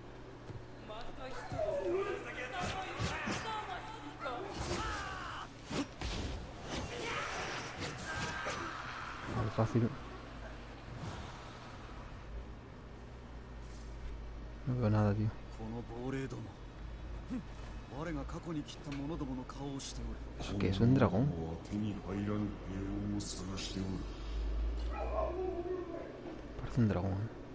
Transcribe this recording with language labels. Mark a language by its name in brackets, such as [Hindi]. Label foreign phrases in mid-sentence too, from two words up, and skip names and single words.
[Spanish] Vale, fácil. No veo nada, tío. [Japanese] この亡霊ども。我が過去に切った者どもの顔をしておる。 [Spanish] ¿Eso qué es? ¿Un dragón? [Japanese] 手に入らぬ平穏を探しておる。 [Spanish] Parece un dragón, ¿eh?